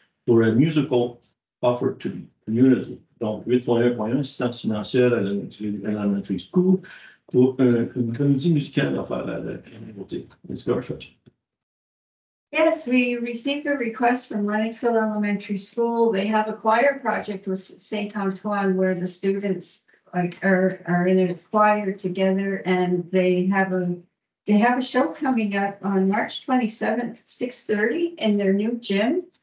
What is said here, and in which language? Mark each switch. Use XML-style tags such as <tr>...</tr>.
<en>for a musical offered to the community.</en> <fr>Donc, 8.1.1, assistance financière à l'Elementary School pour une comédie musicale à faire à la communauté.</fr> <en>Ms. Garford. Yes, we received a request from Lennoxville Elementary School. They have a choir project with St. Antoine where the students are in a choir together, and they have a show coming up on March 27th, 6:30 in their new gym.</en>